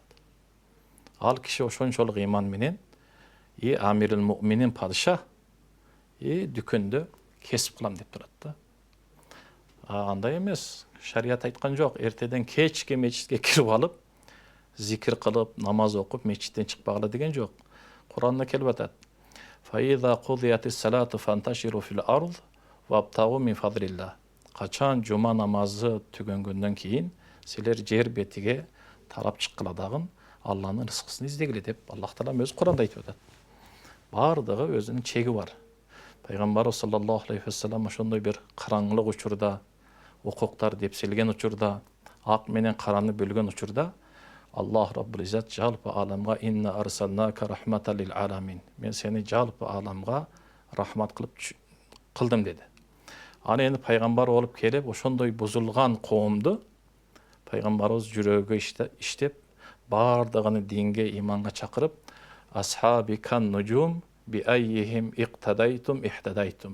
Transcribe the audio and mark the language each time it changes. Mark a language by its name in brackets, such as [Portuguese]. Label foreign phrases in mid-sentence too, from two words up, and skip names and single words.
[Kyrgyz] Ал киши ошончолук иман менен [Arabic] أمير المؤمنين [Kyrgyz] падыша дүкөндө кесип кылам деп турат да. Андай эмес, шарият айткан жок, эртеден кечке мечитке кирип алып, зикир кылып, намаз окуп, мечиттен чыкпагыла деген жок. Куранда келип атат: [Arabic] "فإذا قضيت الصلاة فانتشروا في الأرض وابتغوا من فضل الله. [Kyrgyz] Качан жума намазы түгөнгөндөн кийин силер жер бетиге тарап чыккыла дагы Алланын рызкысын издегиле деп Аллах Таала өзү Куранда айтып атат. Бардыгы өзүнүн чеги бар. Пайгамбарыбыз [Arabic] صلى الله عليه وسلم [Kyrgyz] ошондой бир караңгылык учурда, укуктар депселген учурда, ак менен караны бөлгөн учурда [Arabic] الله رب العزة [Kyrgyz] жалпы аламга [Arabic] إنا أرسلناك رحمة للعالمين. [Kyrgyz] Мен сени жалпы аламга рахмат кылдым деди. Аны эми пайгамбар болуп келип ошондой бузулган коомду пайгамбарыбыз жүрөгү иштеп бардыгын динге, иманга чакырып, [Arabic] أصحابي كالنجوم بأيهم اقتديتم اهتديتم.